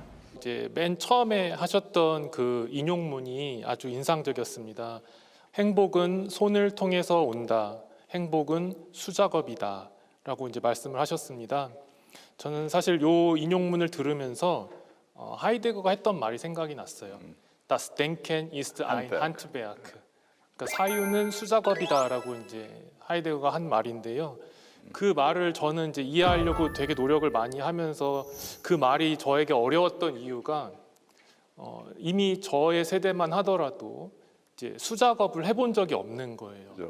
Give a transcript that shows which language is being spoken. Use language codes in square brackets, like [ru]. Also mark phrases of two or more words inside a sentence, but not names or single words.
[ko] 이제 맨 처음에 하셨던 그 인용문이 아주 인상적이었습니다. 행복은 손을 통해서 온다. 행복은 수작업이다라고 이제 말씀을 하셨습니다. 저는 사실 요 인용문을 들으면서 하이데거가 했던 말이 생각이 났어요. [de] Das Denken ist ein Handwerk. [ko] 그러니까 사유는 수작업이다라고 이제 하이데거가 한 말인데요. 그 말을 저는 이제 이해하려고 되게 노력을 많이 하면서 그 말이 저에게 어려웠던 이유가 이미 저의 세대만 하더라도 이제 수작업을 해본 적이 없는 거예요.